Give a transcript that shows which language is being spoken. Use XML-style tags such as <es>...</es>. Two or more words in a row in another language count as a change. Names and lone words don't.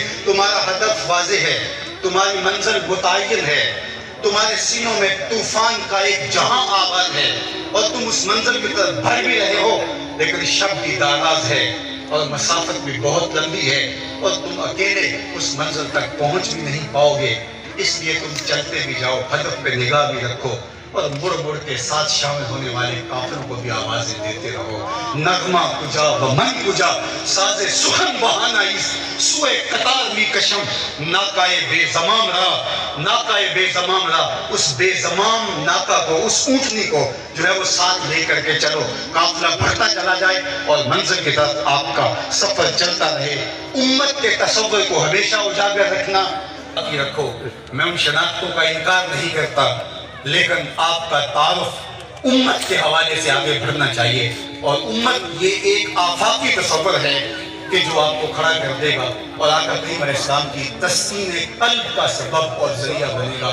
<ur>تمہارا ہدف واضح ہے، تمہاری منزل متعین ہے، تمہارے سینوں میں طوفان کا ایک جہاں آباد ہے اور تم اس منزل کی طرف بڑھ بھی رہے ہو، لیکن شب بھی دراز ہے اور مسافت بھی بہت لمبی ہے اور تم اکیلے اس منزل تک پہنچ بھی نہیں پاؤ گے۔ اس لیے تم چلتے بھی جاؤ، ہدف پہ نگاہ بھی رکھو اور مڑ مڑ کے ساتھ شامل ہونے والے کافروں کو بھی آوازیں دیتے رہو۔</ur> <fa>نغمہ کجا و من کجا، ساز سخن بہانا اس سوئے قطار می کشم، ناکائے بے زمام را، ناکائے بے زمام را،</fa> <ur>اس بے زمام ناکا کو، اس اونٹنی کو جو ہے وہ ساتھ لے کر کے چلو، قافلہ بڑھتا چلا جائے اور منزل کی طرف آپ کا سفر چلتا رہے۔ امت کے تصور کو ہمیشہ اجاگر رکھنا رکھو۔ میں ان شناختوں کا انکار نہیں کرتا، لیکن آپ کا تعارف امت کے حوالے سے آگے بڑھنا چاہیے، اور امت یہ ایک آفاقی تصور ہے کہ جو آپ کو کھڑا کر دے گا اور آقا کریم</ur> <ar>علیہ السلام</ar> <ur>کی تسکین قلب کا سبب اور ذریعہ بنے گا۔</ur>